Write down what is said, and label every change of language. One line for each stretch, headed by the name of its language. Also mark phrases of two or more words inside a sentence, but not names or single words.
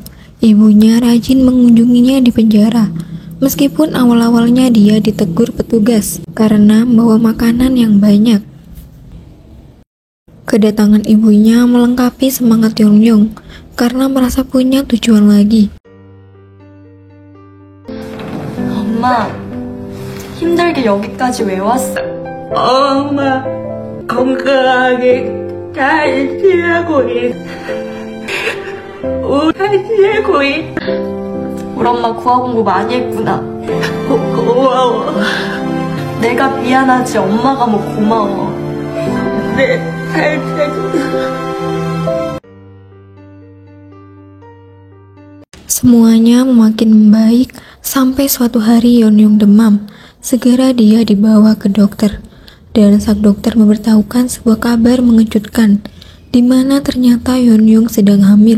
Indonesian: Ibunya rajin mengunjunginya di penjara. Meskipun awal-awalnya dia ditegur petugas karena membawa makanan yang banyak. Kedatangan ibunya melengkapi semangat Yeonyung karena merasa punya tujuan lagi.
Korean: 엄마, 힘들게 여기까지 왜 왔어? 엄마, 건강하게 잘 지내고 있어. 잘 지내고 있어. 우리 엄마 구화 공부 많이 했구나. 고마워. 내가 미안하지 엄마가 뭐 고마워. 네, 잘 지내고
Indonesian: Semuanya makin membaik sampai suatu hari Yeonyung demam. Segera dia dibawa ke dokter. Dan sang dokter memberitahukan sebuah kabar mengejutkan, di mana ternyata Yeonyung sedang hamil.